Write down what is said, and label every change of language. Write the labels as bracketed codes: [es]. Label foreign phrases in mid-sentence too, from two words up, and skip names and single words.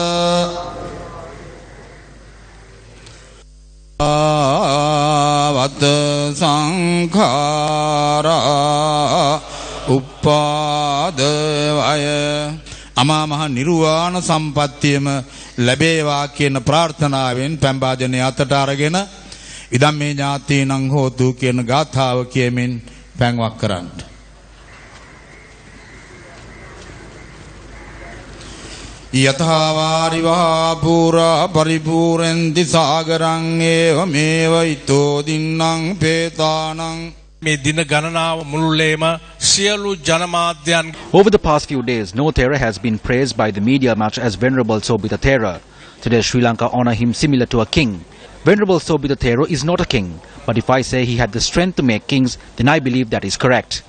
[si] වත සංඛාර උපද්දවය අමා මහ නිර්වාණ සම්පත්තියම ලැබේවා කියන ප්‍රාර්ථනාවෙන් පැම්බාජනය අතට අරගෙන [pi] ඉදම්මේ ඥාතීනං හෝතු [si] කියන ගාථාව කියමින් පැන්වක් කරන්න. [pi] යථා වාරිවහා පුරා පරිපූර්ණන්ති සාගරං ඒවමේව ඊතෝ දින්නං පේතානං. [en] Over the past few days, no Thera has been praised by the media much as Venerable Sobhitathera. Today, Sri Lanka honor him similar to a king. Venerable Sobhitathera is not a king, but if I say he had the strength to make kings, then I believe that is correct.